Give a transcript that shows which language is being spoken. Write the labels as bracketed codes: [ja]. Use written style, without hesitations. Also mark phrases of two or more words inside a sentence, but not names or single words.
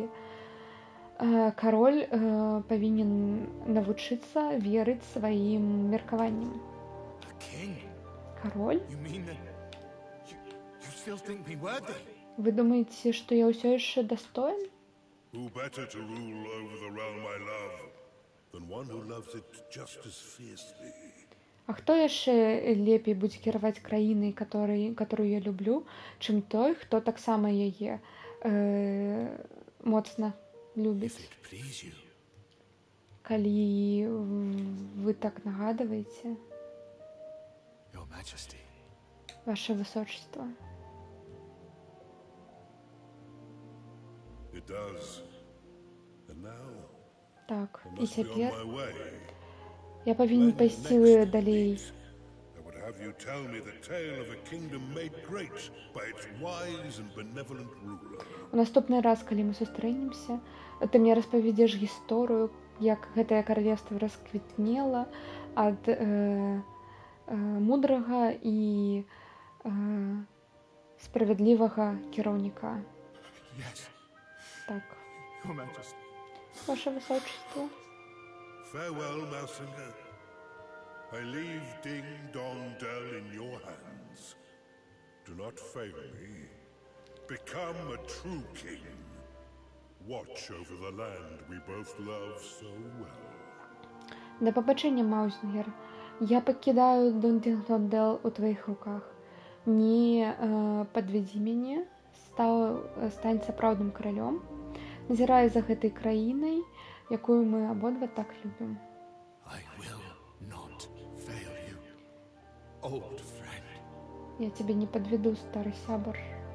[be] Кароль павінен навучыцца верыць сваім меркаванням. [en] A king? [be] Кароль? [en] You mean that you still think me worthy? [be] Вы думаеце, што я ўсё яшчэ дастоін? [en] Who better to rule over the realm I love than one who loves it just as fiercely? [be] А хто яшчэ лепей будзе кіраваць краінай, которую я люблю, чым той, хто таксама яе моцна любіць? [en] If it please you. [be] Калі вы так нагадваеце, [en] Your Majesty. [ru] ваше высочество. [en] It does. And now [be] Так, [en] I [be] і [en] must be on [be] цяпер [en] my way. [be] я павінен [en] When [be] пайсці [en] next [be] далей. [en] meet, I would have you tell me the tale of a kingdom made great by its wise and benevolent ruler. [be] У наступны раз, калі мы сустрэнемся, ты мне распавядзеш гісторыю, як гэтае каралевства расквітнела ад мудрага і справядлівага кіраўніка. [en] Yes, [be] Так, [en] Your Majesty. [ru] ваше высочество. [en] Farewell, Mousinger. I leave Ding Dong Dell in your hands. Do not fail me. Become a true king. Watch over the land we both love so well. [be] Да пабачэння, Маузінгер. Я пакідаю Дундингтон-Делл у тваіх руках. Не падвядзі мяне, стань сапраўдным каралём. Назірай за гэтай краінай, якую мы абодва так любім. [en] I will not fail you, old friend. [be] Я цябе не падведу, стары сябар.